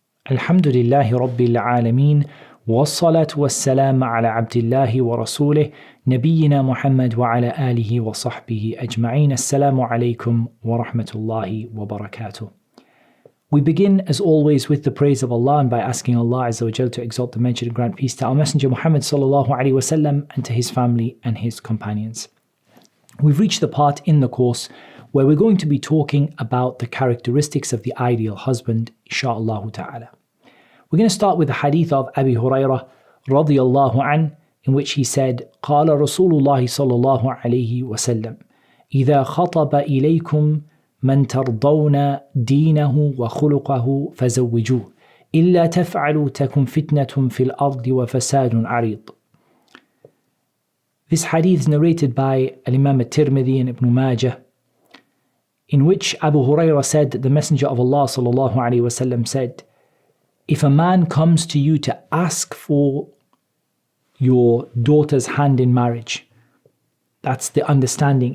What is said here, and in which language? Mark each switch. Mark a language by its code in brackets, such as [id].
[ar] الحمد لله رب العالمين والصلاة والسلام على عبد الله ورسوله نبينا محمد وعلى آله وصحبه أجمعين. Assalamu alaikum wa rahmatullahi wa barakatuh. [en] We begin as always with the praise of Allah and by asking Allah Azza wa Jal to exalt the mention and grant peace to our Messenger Muhammad sallallahu alaihi wasallam and to his family and his companions. We've reached the part in the course where we're going to be talking about the characteristics of the ideal husband, insha'Allah ta'ala. We're going to start with the hadith of Abi Hurairah radiyallahu an, in which he said, [ar] قال رسول الله صلى الله عليه وسلم إذا خطب إليكم من ترضون دينه وخلقه فزوجوه إلا تفعلوا تكن فتنة في الأرض وفساد عريض. [en] This hadith is narrated by Imam al-Tirmidhi and Ibn Majah, in which Abu Hurairah said that the Messenger of Allah sallallahu alaihi wasallam said, if a man comes to you to ask for your daughter's hand in marriage, that's the understanding.